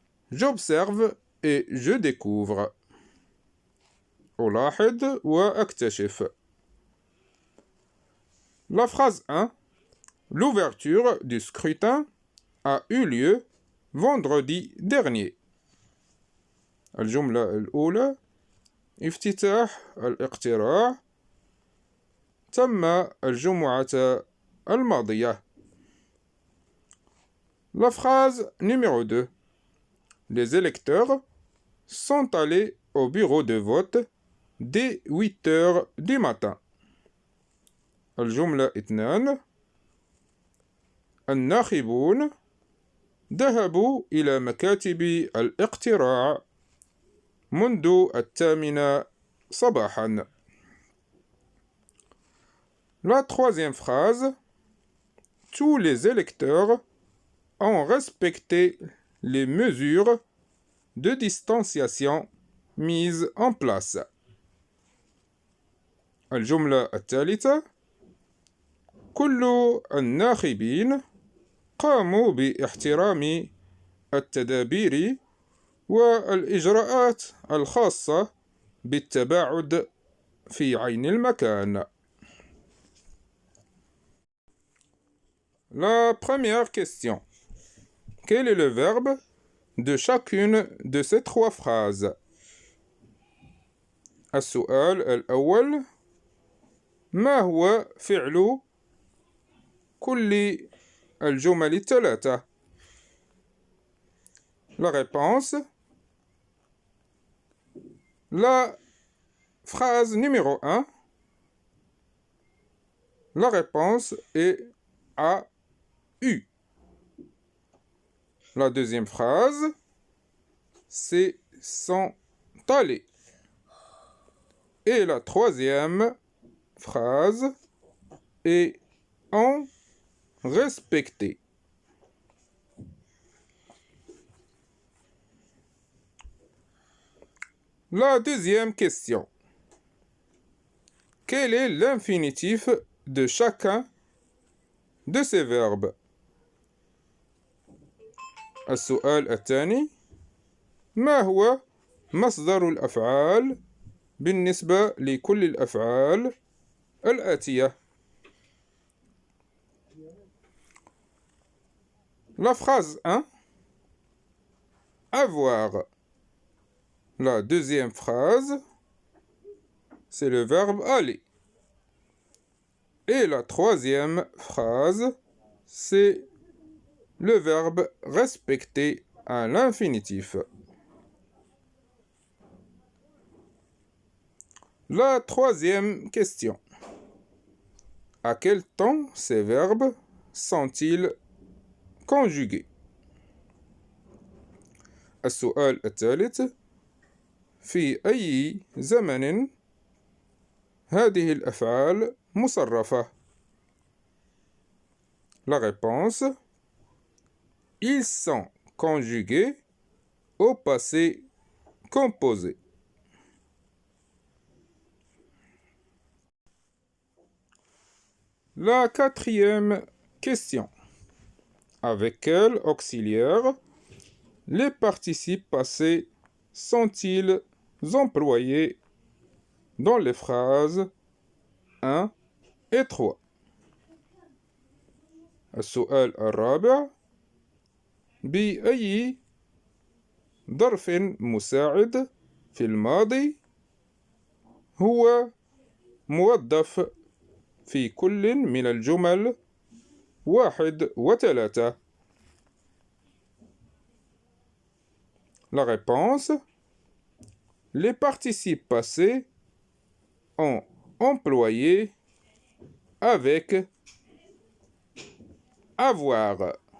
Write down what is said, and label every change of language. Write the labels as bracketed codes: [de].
[fr] J'observe et je découvre. [ar] ألاحظ وأكتشف. [fr] La phrase 1. L'ouverture du scrutin a eu lieu vendredi dernier. [ar] الجملة الأولى افتتاح الاقتراع تم الجمعة الماضية. [fr] La phrase numéro 2. Les électeurs sont allés au bureau de vote dès 8 heures du matin. [ar] الجملة 2. الناخبون ذهبوا إلى مكاتب الاقتراع منذ 8 صباحا. [fr] La troisième phrase. Tous les électeurs ont respecté les mesures de distanciation mises en place. [ar] الجملة الثالثة. كل الناخبين قاموا باحترام التدابير والإجراءات الخاصة بالتباعد في عين المكان. [fr] La première question. Quel est le verbe de chacune de ces trois phrases? [ar] السؤال الأول. ما هو فعل كل الجمل الثلاثة؟ [fr] La réponse. La phrase numéro 1. La réponse est a eu. La deuxième phrase, c'est sont allés. Et la troisième phrase est ont respecté. La deuxième question. Quel est l'infinitif de chacun de ces verbes? [ar] السؤال الثاني. ما هو مصدر الأفعال بالنسبة لكل الأفعال الآتية؟ [fr] La phrase 1. Avoir. La deuxième phrase, c'est le verbe aller. Et la troisième phrase, c'est le verbe respecter à l'infinitif. La troisième question. À quel temps ces verbes sont-ils conjugués? [ar] السؤال الثالث. في أي زمن هذه الأفعال مصرفة؟ [fr] La réponse. Ils sont conjugués au passé composé. La quatrième question. Avec quel auxiliaire les participes passés sont-ils employés dans les phrases 1 et 3? [ar] السؤال الرابع. بأي ظرف مساعد في الماضي هو موظف في كل من الجمل 1 و 3؟ [fr] La réponse. Les participes passés ont employé avec avoir.